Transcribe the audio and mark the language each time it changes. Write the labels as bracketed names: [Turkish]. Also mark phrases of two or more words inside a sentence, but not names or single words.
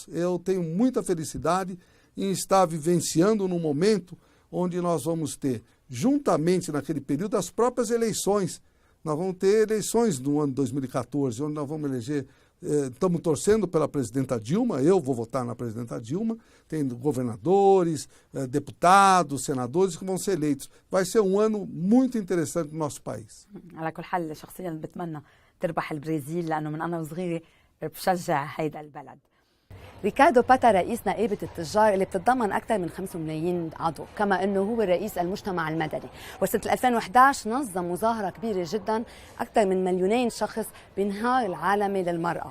[Portuguese] Eu tenho muita felicidade em estar vivenciando num momento onde nós vamos ter, juntamente naquele período, as próprias eleições. Nós vamos ter eleições no ano de 2014, onde nós vamos eleger, estamos torcendo pela presidenta Dilma, eu vou votar na presidenta Dilma, tem governadores, deputados, senadores que vão ser eleitos. Vai ser um ano muito interessante no nosso país. [Arabic] على كل حال شخصيا بتمنى تربح البرازيل لأنه من أنا وصغيرة بشجع هيدا البلد. ريكاردو باتا رئيس نقابة التجار اللي بتتضمن أكثر من 5 ملايين عضو، كما أنه هو رئيس المجتمع المدني، وسنة 2011 نظم مظاهرة كبيرة جدا أكثر من 2,000,000 شخص بنهار العالمي للمرأة.